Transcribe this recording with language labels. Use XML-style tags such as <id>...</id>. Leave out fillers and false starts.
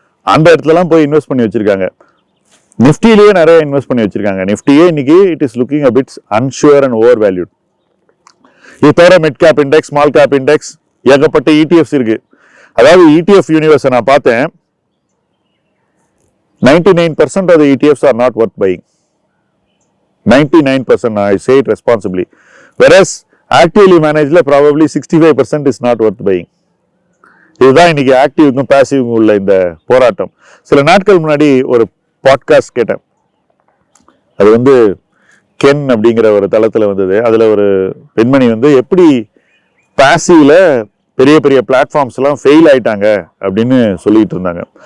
<ta>அந்த இடத்துலலாம் போய் இன்வெஸ்ட் பண்ணி வச்சிருக்காங்க. நிஃப்டிலேயே நிறைய இன்வெஸ்ட் பண்ணி வச்சிருக்காங்க. நிஃப்டியே இன்னைக்கு</ta> <en>It is looking a bit unsure and overvalued.</en> <ta>இது தவிர mid cap index, small cap index, ஏகப்பட்ட இடிஎஃப்ஸ் இருக்கு. அதாவது இடிஎஃப் யூனிவர்ஸை நான் பார்த்தேன்.</ta> <en>99% of the ETFs are not worth buying. 99%, I say it responsibly. Whereas actively managed probably 65% is not worth buying.</en> <ta>இதுதான் இன்னைக்கு ஆக்டிவ்க்கும் பாசிவ்க்கும் உள்ள இந்த போராட்டம். சில நாட்கள் முன்னாடி ஒரு பாட்காஸ்ட் கேட்டேன். அது வந்து கென் அப்படிங்கிற ஒரு தளத்துல வந்தது. அதுல ஒரு பெண்மணி வந்து எப்படி பாசிவ்ல பெரிய பெரிய பிளாட்ஃபார்ம்ஸ் எல்லாம் ஃபெயில் ஆயிட்டாங்க அப்படின்னு சொல்லிட்டு இருந்தாங்க.</ta>